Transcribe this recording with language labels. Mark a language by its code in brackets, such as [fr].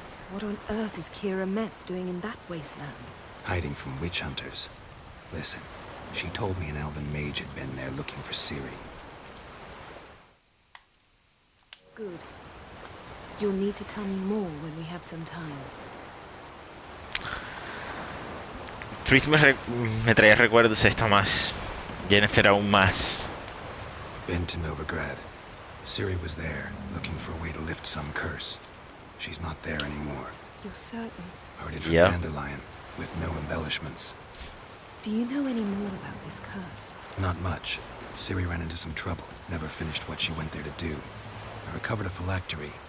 [en] What on earth is Kira Metz doing in that wasteland? Hiding from witch hunters. Listen, she told me an elven mage had been there looking for Ciri. Good. You'll need to tell me more when we have some time. [es] Tris me traía recuerdos esta más. Jennifer aún más. [en] Been to Novigrad. Ciri was there, looking for a way to lift some curse. She's not there anymore. You're certain? Heard it from Yeah. Dandelion, with no embellishments. Do you know any more about this curse? Not much. Ciri ran into some trouble, never finished what she went there to do. I recovered a phylactery.